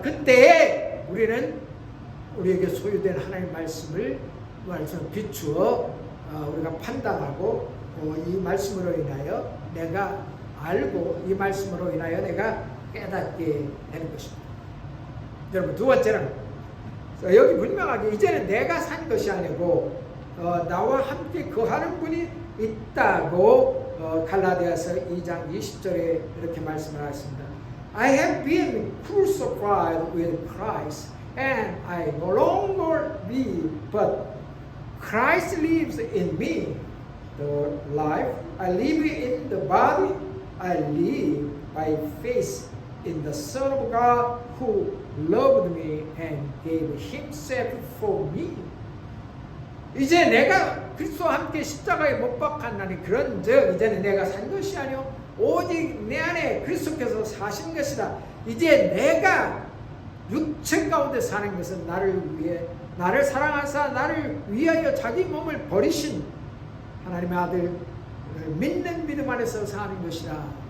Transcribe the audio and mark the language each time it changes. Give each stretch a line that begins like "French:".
Korean: 그때 우리는 우리에게 소유된 하나님 말씀을 비추어 우리가 판단하고 이 말씀으로 인하여 내가 알고 이 말씀으로 인하여 내가 깨닫게 되는 것입니다. 여러분 두 번째는 여기 분명하게 이제는 내가 산 것이 아니고 나와 함께 거하는 분이 있다고 갈라디아서 2장 20절에 이렇게 말씀을 하십니다.
English: I have been crucified with Christ and I no longer live but Christ lives in me. The life I live in the body I live by faith in the Son of God who loved me and gave himself for me.
Korean: 이제 내가 그리스도와 함께 십자가에 못 박혔나니 그런즉 이제는 내가 산 것이 아니요 오직 내 안에 그리스도께서 사신 것이다. 이제 내가 육체 가운데 사는 것은 나를 위해 나를 사랑하사 나를 위하여 자기 몸을 버리신 하나님의 아들을 믿는 믿음 안에서 사는 것이다.